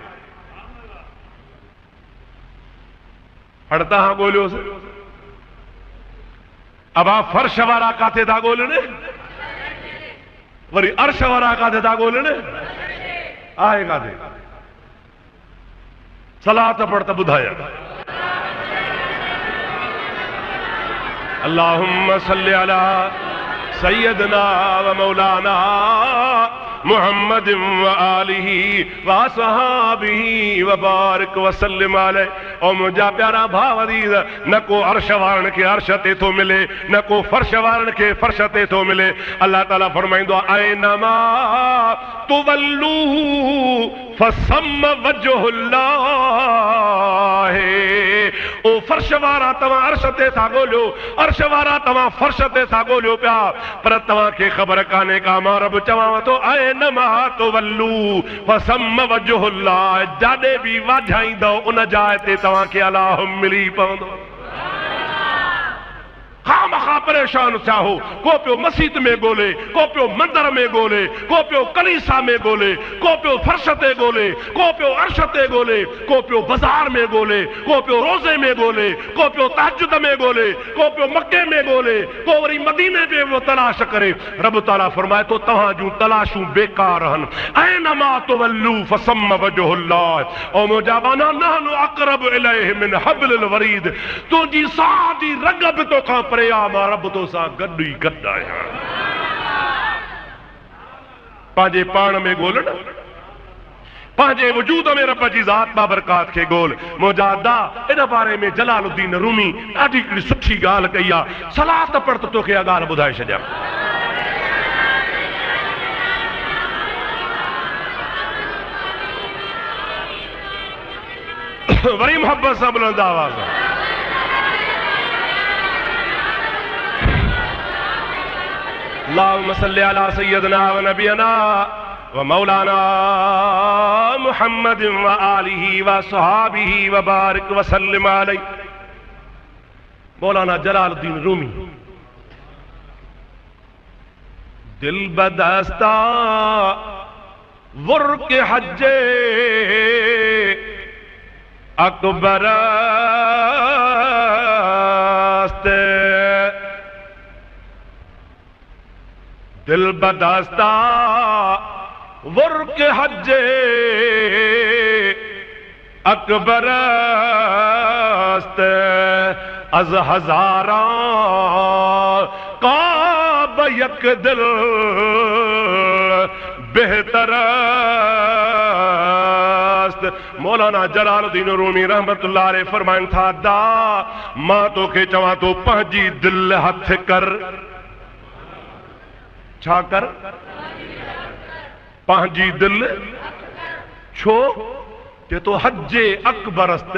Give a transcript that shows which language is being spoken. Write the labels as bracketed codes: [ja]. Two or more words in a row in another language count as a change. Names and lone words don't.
[sd] हाणे तव्हां ॻोल्हियोसि, अबा फर्श वारा काथे था ॻोल्हनि? वरी अर्श वारा काथे था ॻोल्हनि? आहे काथे? सलात पढ़ त ॿुधाया। [ar] اللهم صل على سيدنا ومولانا محمد وآله وصحبه وبارك وسلم عليه. [sd] और मुझा प्यारा भाव अजीज, न को अर्श वारन के अर्श ते थो मिले, न को फर्श वारन के फर्श ते थो मिले। अल्लाह ताला फरमाइंदो [ar] أينما تولوا فثم وجه الله. [sd] ओ फर्श वारा तवा अर्श ते था गोलियो, अर्श वारा तवा फर्श ते था गोलियो पिया, पर तवा के खबर काने का मां रब चवां तो [ar] أينما تولوا فثم وجه الله. [sd] जाडे भी वाझाईंदो उन जाए ते तवा के अल्लाह मिली पवंदो। खामखा परेशान थिया हो, को पियो मस्जिद में गोले, को पियो मंदिर में गोले, को पियो कलीसा में गोले, को पियो फर्श ते गोले, को पियो अर्श ते गोले, को पियो बाजार में गोले, को पियो रोजे में गोले, को पियो तहज्जुद में गोले, को पियो मक्के में गोले, को वरी मदीने में वो तलाश करे। रब ताला फरमाए तो तहां जूं तलाशूं बेकार हन। [ar] أينما تولوا فثم وجه الله. ओ मुजाबाना نحن أقرب إليه من حبل الوريد. [sd] तुंहिंजी साह जी रग बि तोखां परे आ, मां रब तो सां गॾु ई गॾु आहियां। पंहिंजे पाण में ॻोल्हण, पंहिंजे वजूद में रब जी ज़ात बाबरकात खे ॻोल्ह। मुजादा इन बारे में जलालुद्दीन रूमी ॾाढी हिकिड़ी सुठी ॻाल्हि कई आहे। सलात पढ़ त तोखे इहा ॻाल्हि ॿुधाए छॾियां। वरी मोहब्बत सां बुलंद आवाज़ आहे। [ar] اللهم صل على سيدنا ونبينا ومولانا محمد وآله وصحبه وبارك وسلم عليه. [sd] मौलाना जलालुद्दीन रूमी। [fa] دل بدست آور که حج اکبر دل بدست آور که حج اکبر از هزاران کعبه یک دل بهتر. [sd] मौलाना जलालुद्दीन रूमी [ar] رحمة الله عليه [sd] फरमाइन था दा मां तोखे चवां तो पंहिंजी दिल हथ कर। छा कर? पंहिंजी दिल छो ते तो [fa] حج اکبر است.